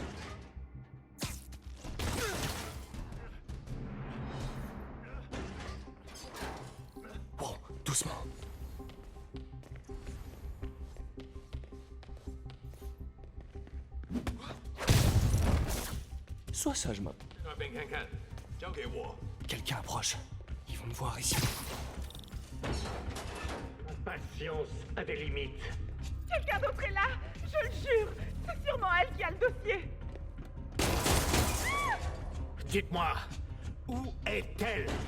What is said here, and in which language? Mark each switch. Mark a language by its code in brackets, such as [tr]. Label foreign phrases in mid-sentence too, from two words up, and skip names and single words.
[fr] Bon, doucement. Sois sage, main. [zh] 那边看看，交给我。 [fr] Quelqu'un approche. Ils vont me voir ici. Patience a des limites. Quelqu'un d'autre est là. Je le jure. C'est sûrement elle qui a le dossier. Dites-moi, où est-elle?